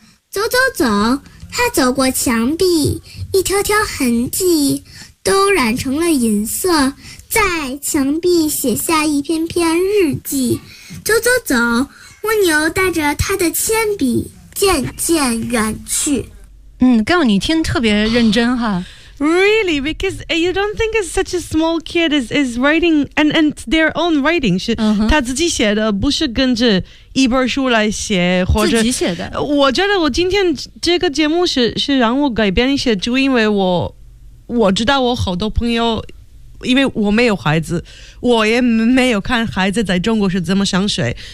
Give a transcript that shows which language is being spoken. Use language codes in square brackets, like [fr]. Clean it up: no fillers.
[zh] 走走走，他走过墙壁，一条条痕迹都染成了银色，在墙壁写下一篇篇日记。走走走，蜗牛带着他的铅笔渐渐远去。嗯，刚你听特别认真哈。 [en] Really? Because you don't think it's such a small kid is writing and their own writing. [zh] 是他自己写的，不是跟着一本书来写，或者自己写的。我觉得我今天这个节目是让我改变一些，就因为我知道我好多朋友，因为我没有孩子，我也没有看孩子在中国是怎么上学。